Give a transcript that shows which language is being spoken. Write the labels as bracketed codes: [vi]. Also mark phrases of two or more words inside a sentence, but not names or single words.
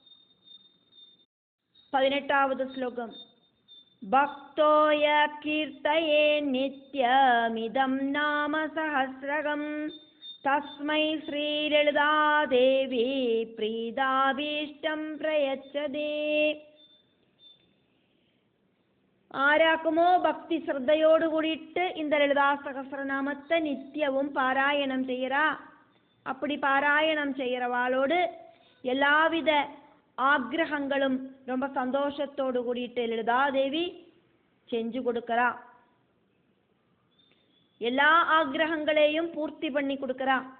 [ta] 18வது ஸ்லோகம். [sa] भक्तोय कीर्तये नित्यमिदं नाम सहस्रकम् तस्मै श्री ललिता देवी प्रीताभीष्टं प्रयच्छते. [ml] ആരാക്കുമോ ഭക്തി ശ്രദ്ധയോട് കൂടിയിട്ട് இந்த ലളിതാ സഹസ്രനാമത്തെ നിത്യവും പാരായണം ചെയ്യറാ. [ta] அப்படி பாராயணம் செய்யறவாளோடு எல்லாவித ஆக்ரகங்களும் ரொம்ப சந்தோஷத்தோடு கூடிட்டு லலிதாதேவி செஞ்சு கொடுக்கறா. எல்லா ஆக்ரகங்களையும் பூர்த்தி பண்ணி கொடுக்கறா.